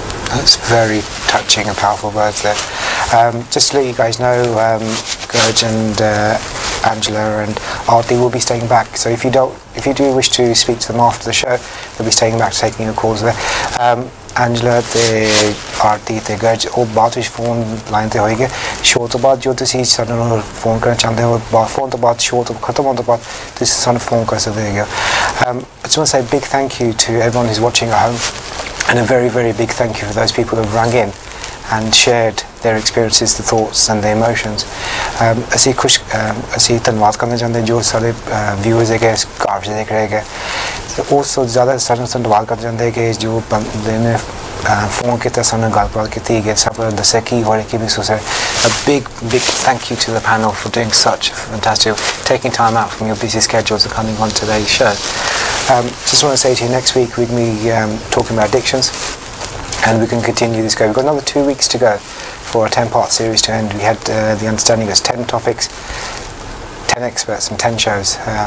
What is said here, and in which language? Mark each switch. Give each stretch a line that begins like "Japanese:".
English: That's very touching and powerful words there. Just to let you guys know, Gurj and Angela and Aarti will be staying back. So if you do wish to speak to them after the show, they'll be staying back taking your calls there.
Punjabi: Angela ਤੇ Aarti ਤੇ Gurj ਉਹ ਬਾਅਦ ਵਿੱਚ phone line ਤੇ ਹੋਏਗੇ show ਤੋਂ ਬਾਅਦ ਜੋ ਤੁਸੀਂ ਸਾਨੂੰ ਫੋਨ ਕਰਨਾ ਚਾਹੁੰਦੇ ਹੋ ਫੋਨ ਤੋਂ ਬਾਅਦ ਸ਼ੋਅ ਤੋਂ ਖਤਮ ਹੋਣ ਤੋਂ ਬਾਅਦ ਤੁਸੀਂ ਸਾਨੂੰ ਫੋਨ ਕਰ ਸਕਦੇ ਹੋ.
English: I just want to say a big thank you to everyone who's watching at home. And a very, very big thank you for those people who have rang in and shared their experiences, the thoughts and the emotions.
Punjabi: ਅਸੀਂ ਧੰਨਵਾਦ ਕਰਨਾ ਚਾਹੁੰਦੇ ਜੋ ਸਾਡੇ viewers ਹੈਗੇ ਘਰ ਵਿੱਚ ਦੇਖ ਰਹੇ ਹੈਗੇ also ਜ਼ਿਆਦਾ ਸਾਨੂੰ ਧੰਨਵਾਦ ਕਰਨਾ ਚਾਹੁੰਦੇ ਕਿ ਜੋ ਬੰਦੇ ਨੇ ਫੋਨ ਕੀਤਾ ਸਾਨੂੰ ਗੱਲਬਾਤ ਕੀਤੀ ਹੈਗੀ ਸਭ ਦੱਸਿਆ ਕੀ ਹੋ ਰਿਹਾ ਕੀ ਮਹਿਸੂਸ ਹੈ.
English: A big thank you to the panel for doing such fantastic, taking time out from your busy schedules and coming on today's show. Just want to say to you, next week we're going to be talking about addictions, and we can continue this go. We've got another 2 weeks to go for a 10-part series to end. We had the understanding there's 10 topics, 10 experts and 10 shows.